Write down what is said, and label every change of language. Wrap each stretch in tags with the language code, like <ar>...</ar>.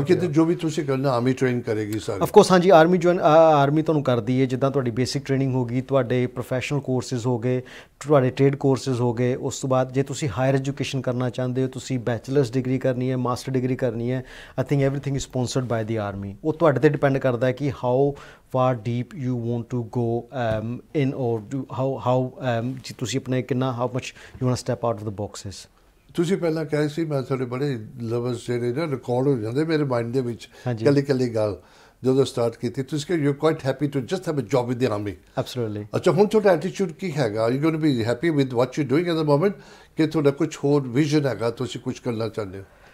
<pa>ਬਾਕੀ ਤੇ ਜੋ ਵੀ ਤੁਸੀਂ ਕਰਨਾ ਆਰਮੀ ਟ੍ਰੇਨ ਕਰੇਗੀ ਸਾਰੇ। ਆਫ ਕੋਰਸ ਹਾਂਜੀ, ਆਰਮੀ ਤੁਹਾਨੂੰ ਕਰਦੀ ਹੈ। ਜਿੱਦਾਂ ਤੁਹਾਡੀ ਬੇਸਿਕ ਟ੍ਰੇਨਿੰਗ ਹੋ ਗਈ, ਤੁਹਾਡੇ ਪ੍ਰੋਫੈਸ਼ਨਲ ਕੋਰਸਿਸ ਹੋ ਗਏ, ਤੁਹਾਡੇ ਟ੍ਰੇਡ ਕੋਰਸਿਸ ਹੋ ਗਏ। ਉਸ ਤੋਂ ਬਾਅਦ ਜੇ ਤੁਸੀਂ ਹਾਇਰ ਐਜੂਕੇਸ਼ਨ ਕਰਨਾ ਚਾਹੁੰਦੇ ਹੋ, ਤੁਸੀਂ ਬੈਚਲਰਸ ਡਿਗਰੀ ਕਰਨੀ ਹੈ, ਮਾਸਟਰ ਡਿਗਰੀ ਕਰਨੀ ਹੈ,</pa> <en>I think everything is sponsored by the army.</en> <pa>ਉਹ ਤੁਹਾਡੇ ਤੇ ਡਿਪੈਂਡ ਕਰਦਾ ਹੈ ਕਿ</pa> <en>how far deep you want to go in, or do how</en> <pa>ਤੁਸੀਂ ਆਪਣੇ ਕਿੰਨਾ</pa> <en>how much you want to step out of the boxes।</en> <pa>ਤੁਸੀਂ ਪਹਿਲਾਂ ਕਹੇ ਸੀ ਮੈਂ ਤੁਹਾਡੇ ਬੜੇ ਲਫ਼ਜ਼ ਜਿਹੜੇ ਨਾ ਰਿਕਾਰਡ ਹੋ ਜਾਂਦੇ ਮੇਰੇ ਮਾਈਂਡ ਦੇ ਵਿੱਚ, ਕੱਲੀ ਗੱਲ ਜਦੋਂ ਸਟਾਰਟ ਕੀਤੀ ਤੁਸੀਂ ਕਿ</pa> <en>You are quite happy to just have a job with the army. Absolutely.</en> <pa>ਅੱਛਾ, ਹੁਣ ਤੁਹਾਡਾ ਐਟੀਟਿਊਡ ਕੀ ਹੈਗਾ?</pa> <en>you going to be happy with what you doing at the moment,</en> <pa>ਕਿ ਤੁਹਾਡਾ ਕੁਝ ਹੋਰ ਵਿਜ਼ਨ ਹੈਗਾ, ਤੁਸੀਂ ਕੁਝ ਕਰਨਾ ਚਾਹੁੰਦੇ ਹੋ?</pa>